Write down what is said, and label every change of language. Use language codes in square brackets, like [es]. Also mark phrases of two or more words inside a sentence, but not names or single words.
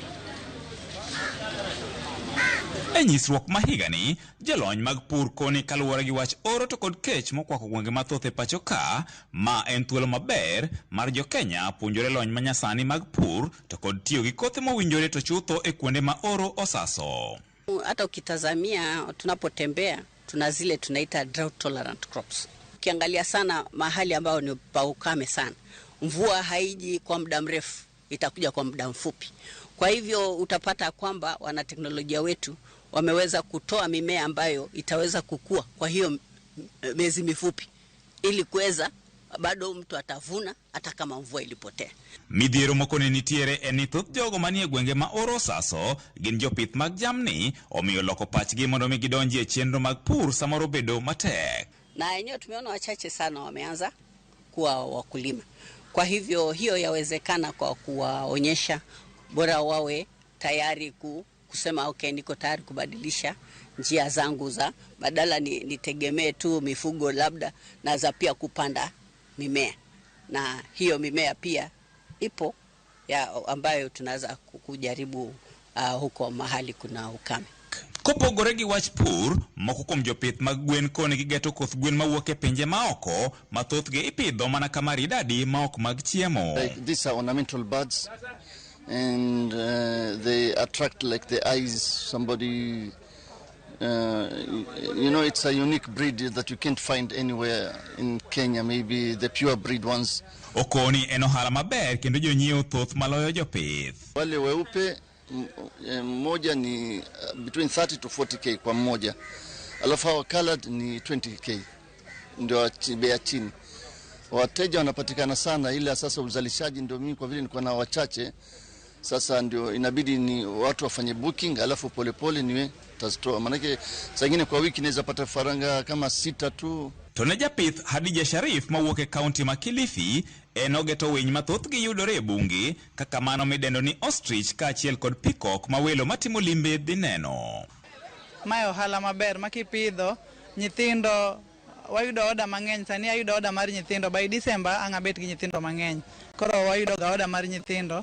[luo] E nyisruok ma higani, jolony mag pur koni kaluwore gi wach oro to kod kech mokwako gwenge mathoth e pachoka, ma en thuolo maber mar jo-Kenya puonjore lony manyasani mag pur to kod tiyo gi kothe mowinjore to chutho e kuonde ma oro osaso. [sw] Hata ukitazamia tunapotembea tuna zile tunaita [en] drought tolerant crops. [sw] Ukiangalia sana mahali ambao ni pa ukame sana, mvua haiji kwa muda mrefu, itakuja kwa muda mfupi. Kwa hivyo utapata kwamba wanateknolojia wetu wameweza kutoa mimea ambayo itaweza kukua kwa hiyo miezi mifupi, ili kuweza bado mtu atavuna hata kama mvua ilipotea. [luo] Midhiero mokone nitiere en thoth jogo manie gwenge ma oro saso gin jopith mag jamni, omiyo loko pachgi mondo mi gidonji e chenro mag pur samoro bedo matek. [sw] Na yenyewe tumeona wachache sana wameanza kuwa wakulima. Kwa hivyo hiyo yawezekana kwa kuwaonyesha, bora wawe tayari kusema okay, niko tayari kubadilisha njia zangu za badala nitegemee tu mifugo labda, na za pia kupanda mimea. Na hiyo mimea pia ipo ya ambayo tunaweza kujaribu huko mahali kuna ukame. [luo] Kopogore gi wach pur, moko kuom jopith mag gwen koni gigeto koth gwen mawuok e pinje maoko, mathothgi ipidho mana kama ridadi maok mag chiemo. [en] These are ornamental birds and they attract like the eyes. Somebody, it's a unique breed that you can't find anywhere in Kenya, maybe the pure breed ones. [luo] Okoni en ohala maber kendo jonyiewo thoth maloyo jopith. [sw] Wale weupe mmoja ni [en] between 30 to 40k [sw] kwa mmoja, alafu hawa colored ni 20k, ndio bei chini. Wateja wanapatikana sana, ila sasa uzalishaji ndio mimi kwa vile nilikuwa na wachache, sasa ndio inabidi ni watu wafanye booking, alafu polepole niwe tazitoa, manake saa nyingine kwa wiki naweza pata faranga kama 6 tu. [luo] Tone japith Hadija Sharif mawuok e kaunti ma Kilifi enogeto winy mathoth gi yudore e bunge kaka mano midendo ni ostrich kaachiel kod peacock ma welo matimo limbe dhi neno. Mae ohala maber makipidho nyithindo, wayudo oda mang'eny. Sani ayudo oda mar nyithindo, [en] by December [luo] ang' abet gi nyithindo mang'eny, koro wayudo ga oda mar nyithindo.